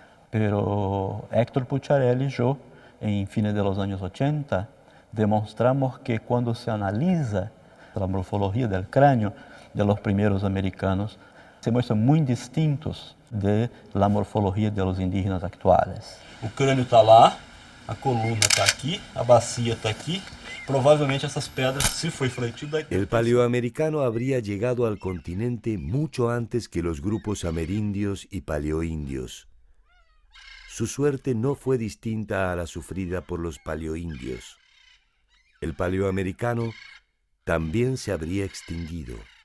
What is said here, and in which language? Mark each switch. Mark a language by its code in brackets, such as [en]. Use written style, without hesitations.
[es] Pero Héctor Pucciarelli y yo, en fines de los años 80, demostramos que cuando se analiza la morfología del cráneo de los primeros americanos, se muestran muy distintos de la morfología de los indígenas actuales. [pt] O crânio está lá, a coluna está aqui, a bacia está aqui. Provavelmente essas pedras, se foi fletido... [es] El paleoamericano habría llegado al continente mucho antes que los grupos amerindios y paleoindios. Su suerte no fue distinta a la sufrida por los paleoindios. El paleoamericano también se habría extinguido.